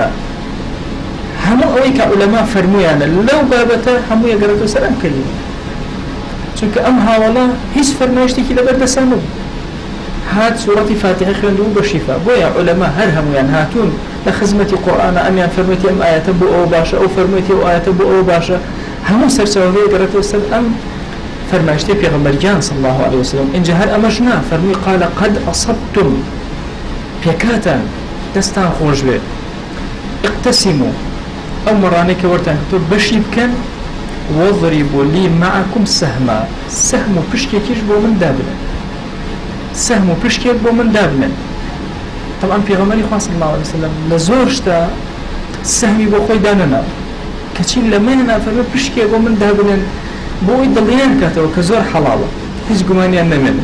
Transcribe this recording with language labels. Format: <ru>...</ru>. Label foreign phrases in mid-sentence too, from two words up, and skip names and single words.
<ckb>هەموو ئەوەی کە عولەما فەرموویانە لەو بابەتە هەموو یەگەڕێتەوە سەر ئەم کەلیمە، چونکە ئەم هاوڵە هیچ فەرمایشتێکی لەبەر دەسا نەبوو، هات سوورەتی فاتحە خوێند و بە شیفا. بۆیە عولەما هەر هەمویان هاتوون لە خزمەتی قورئانە، ئەمیان فەرموویەتی ئەم ئاەتە بۆ ئەوە باشە، ئەو فەرموویەتی ئەو ئاەتە بۆ ئەوە باشە، هەموو سەرچاوەکەی یەگەڕێتەوە سەر ئەم فەرمایشتەی پێغەمبەری جان</ckb> <ar>صلی الله علیه وسلم.</ar> <ckb>اینجا هەر ئەمەش نا، فەرمووی</ckb> <ar>قال قد أصبتم،</ar> <ckb>پێکاتان دەستان خۆش بێ، اقتسموا ئەو مەڕانەی کە وەرتان تۆ بەشی بکەن،</ckb> <ar>وەضربوا لي معكم سهما،</ar> <ckb>سەهم و پشکێکیش بۆ من دابنن، سەهم و پشکێک بۆ من دابنن. طبعا پێغەمبەری خوا</ckb> <ar>صلی الله علیه وسلم</ar> <ckb>لە زۆر شتا سەهمی بۆ خۆی دانەنا، کەچی لە منە فەرمووی پشکێک بۆ من دابنن بۆی دڵیان کاتەوە کە زۆر حەڵاڵە، هیچ گومانیان نەمێنن.</ckb>